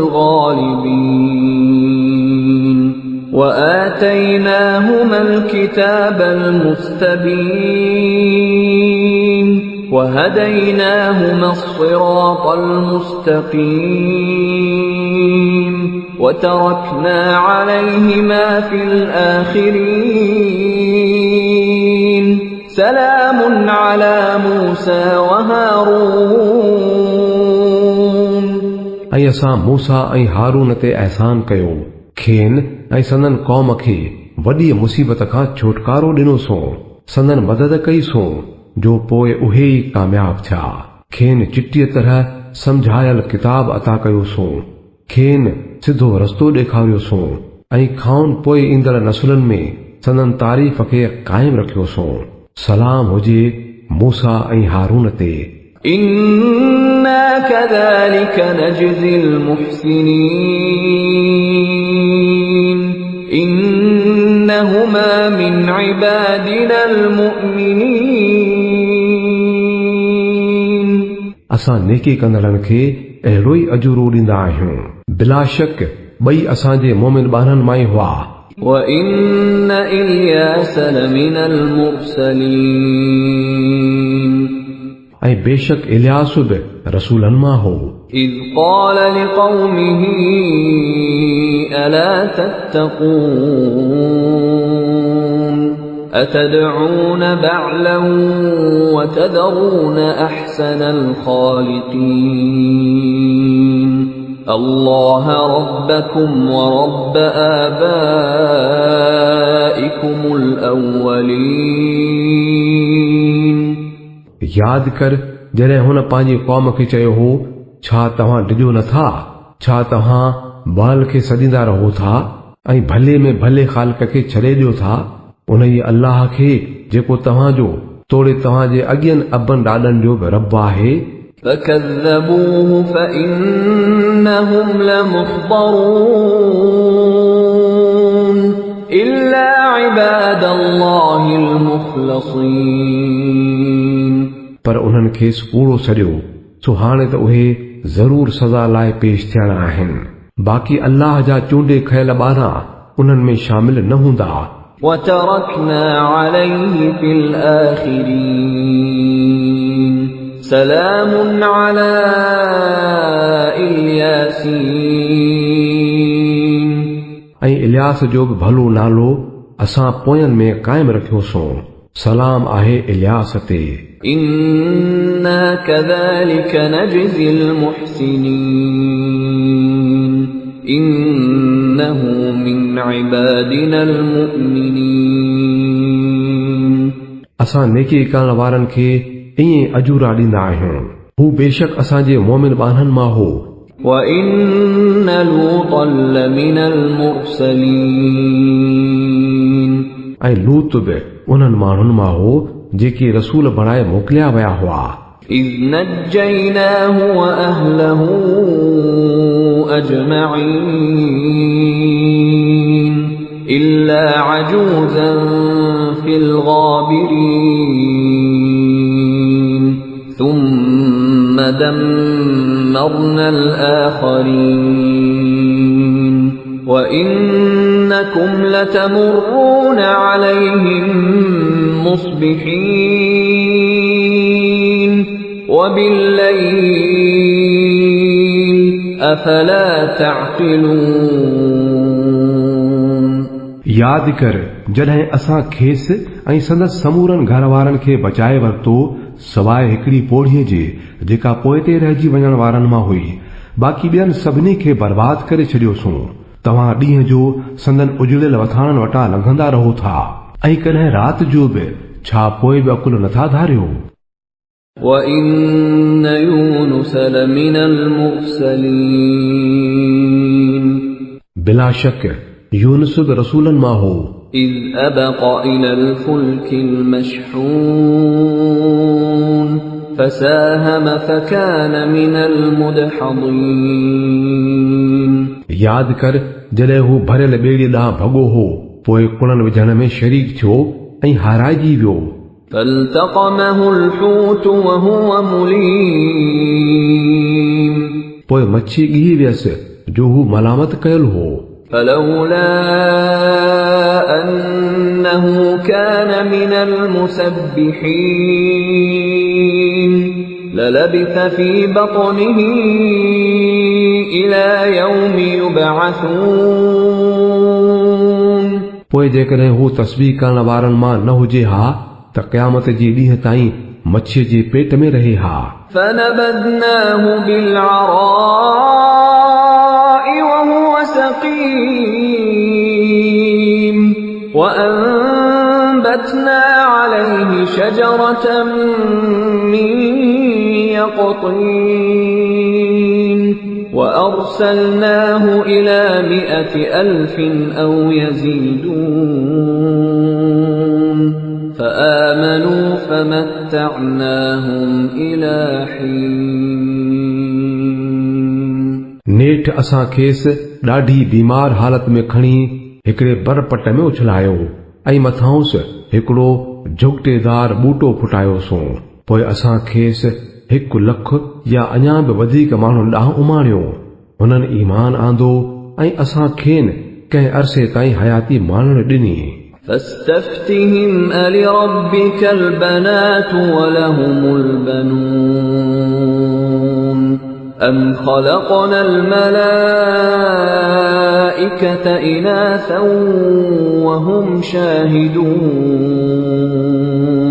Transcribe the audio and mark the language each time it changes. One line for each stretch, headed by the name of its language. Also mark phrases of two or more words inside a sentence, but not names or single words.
Arabic: الغالبين وآتيناهما الكتاب المستبين وهديناهما الصراط المستقيم وتركنا عليهما في الآخرين سلام على موسى وهارون
Sindhi: ऐं असां मूसा ऐं हारून ते अहसान कयो, खेनि ऐं संदन क़ौम खे वॾी मुसीबत खां छुटकारो ॾिनोसूं, संदन मदद कईसूं जो पोइ उहे ई कामयाब थिया। खेनि चिटीअ तरह समझायल किताब अता कयोसूं, खेनि सिधो रस्तो ॾेखारियोसूं ऐं खाउन पोइ ईंदड़ नसुलनि में संदन तारीफ़ खे क़ाइम रखियोसूं। सलाम हुजे मूसा ऐं हारून ते।
Arabic: إنا كذلك نجزي المحسنين إنهما من عبادنا المؤمنين
Sindhi: असां नेकी कंदड़नि खे अहिड़ो ई अजूरो ॾींदा आहियूं। बिला शक ॿई असांजे मोमिन ॿारनि मां ई हुआ।
Arabic: وإن إلياس لمن المرسلين
Sindhi: ऐं बेशक इलियास बि रसूलनि मां हो।
Arabic: إذ قال لقومه ألا تتقون أتدعون بعلا وتذرون أحسن الخالقين الله ربكم ورب آبائكم الأولين
Sindhi: यादि कर जॾहिं हुन पंहिंजी क़ौम खे चयो हो, छा तव्हां ॾिजो नथा, छा तव्हां बाल खे सॾींदा रहो था ऐं भले में भले ख़ालिक खे छॾे ॾियो था, उन ई अल्लाह खे जेको तव्हांजो तोड़े तव्हांजे अॻियनि अबनि ॾाॾनि जो बि रब आहे।
Arabic: فكذبوه فإنهم لمحضرون إلا عباد الله المخلصين
Sindhi: पर उन्हनि खेसि कूड़ो सॼो, सो हाणे त उहे ज़रूर सज़ा लाइ पेश थियणा आहिनि। बाक़ी अल्लाह जा चूंडे खयल ॿारा उन्हनि में शामिल न हूंदा।
Arabic: وتركنا عليه في الآخرين سلام على الياسين
Sindhi: ऐं इलियास जो बि भलो नालो असां पोयनि में क़ाइमु रखियोसूं। सलाम आहे इलियास ते।
Arabic: إنا كذلك نجزي المحسنين إنه من عبادنا المؤمنين
Sindhi: असां नेकी करण वारनि खे ईअं अजूरा ॾींदा आहियूं। हू बेशक असांजे मोमिन ॿारनि मां हो।
Arabic: وإن لوطا لمن المرسلين
Sindhi: ऐं लूत बि उन्हनि माण्हुनि मां हो जेके रसूल बणाए मोकिलिया विया हुआ।
Arabic: إذ نجيناه وأهله أجمعين إلا عجوزا في الغابرين ثم دمرنا الآخرين وإنكم لتمرون عليهم مصبحين وبالليل أفلا تعقلون
Sindhi: याद कर जॾहिं असां खेसि ऐं संदसि समूरनि घर वारनि खे बचाए वरितो सवाइ हिकिड़ी पोड़ीअ जे जेका पोइ ते रहिजी वञण वारनि मां हुई। बाक़ी ॿियनि सभिनी खे बर्बाद करे छॾियोसूं। तव्हां ॾींहं जो संदन उजड़ियल वथाणनि वटां लंघंदा रहो था ऐं कॾहिं राति जो बि छा पोइ बि अकुल नथा धारियो।
Arabic: وَإِنَّ يُونُسَ لَمِنَ الْمُرْسَلِينَ
Sindhi: बिला शक यूनुस बि रसूलनि मां हो।
Arabic: إِذْ أَبَقَ إِلَى الْفُلْكِ الْمَشْحُونِ فَسَاهَمَ فَكَانَ مِنَ الْمُدْحَضِينَ
Sindhi: याद कर जॾहिं हू भरियल ॿेड़ीअ ॾांहुं भॻो हो पोइ कुणनि विझण में शरीक थियो ऐं हाराइजी वियो।
Arabic: فالتقمه الحوت وهو مليم
Sindhi: पोइ मच्छी ॻी वियसि जो हू मलामत कयल हो।
Arabic: فلولا أنه كان من المسبحين للبث في بطنه إلى يوم يبعثون
Sindhi: पोइ जेकॾहिं हू तस्बीह करण वारनि मां न हुजे हा त क़यामत जे ॾींहं ताईं मच्छीअ जे पेट में रहे हा।
Arabic: فنبذناه بالعراء وهو سقيم وأنبتنا عليه شجرة من يقطين وأرسلناه إلى 100,000 أو يزيدون فآمنوا فمتعناهم إلى حين
Sindhi: नेठ असां खेसि ॾाढी बीमार हालत में खणी हिकिड़े बरपट में उछलायो ऐं मथांसि हिकिड़ो झुगटेदार ॿूटो फुटायोसूं। पोइ असां खेसि 1 लख या अञा बि वधीक माण्हुनि ॾांहुं उमाणियो। हुननि ईमान आंदो ऐं असां खेनि कंहिं अरसे ताईं हयाती माणण ॾिनी।
Arabic: فاستفتهم ألربك البنات ولهم البنون أم خلقنا الملائكة إناثا وهم شاهدون